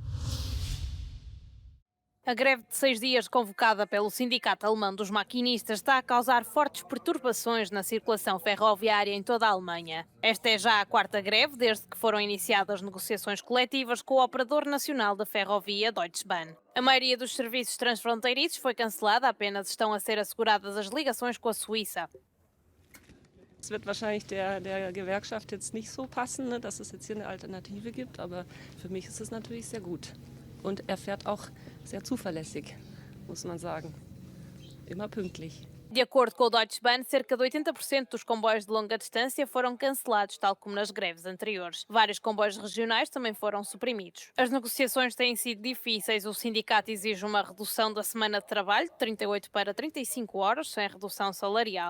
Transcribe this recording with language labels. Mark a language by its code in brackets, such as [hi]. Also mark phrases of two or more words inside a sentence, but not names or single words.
[pt] A greve de 6 dias convocada pelo Sindicato Alemão dos Maquinistas está a causar fortes perturbações na circulação ferroviária em toda a Alemanha. Esta é já a 4ª greve desde que foram iniciadas negociações coletivas com o Operador Nacional da Ferrovia, Deutsche Bahn. A maioria dos serviços transfronteiriços foi cancelada, apenas estão a ser asseguradas as ligações com a Suíça. [de] Es wird wahrscheinlich der Gewerkschaft jetzt nicht so passen, ne, dass es jetzt hier eine Alternative gibt, aber für mich ist es natürlich sehr gut. Und er fährt auch sehr zuverlässig, muss man sagen. Immer pünktlich. [pt] De acordo com o Deutsche Bahn, cerca de 80% dos comboios de longa distância foram cancelados, tal como nas greves anteriores. Vários comboios regionais também foram suprimidos. As negociações têm sido difíceis. O sindicato exige uma redução da semana de trabalho, de 38 para 35 horas, sem redução salarial.